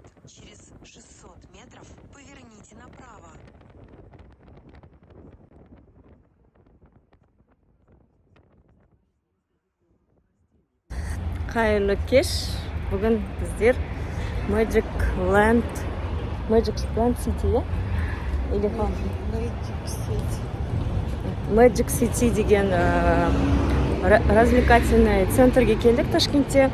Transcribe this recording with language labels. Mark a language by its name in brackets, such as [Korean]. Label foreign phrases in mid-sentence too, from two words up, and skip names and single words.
[Russian] Через 600 метров поверните направо. [Kazakh] Қайырлы кеш. Бүгін біздер Magic City, иә? Или Magic City деген [Russian] развлекательный центрге [Kazakh] келдік Ташкентте.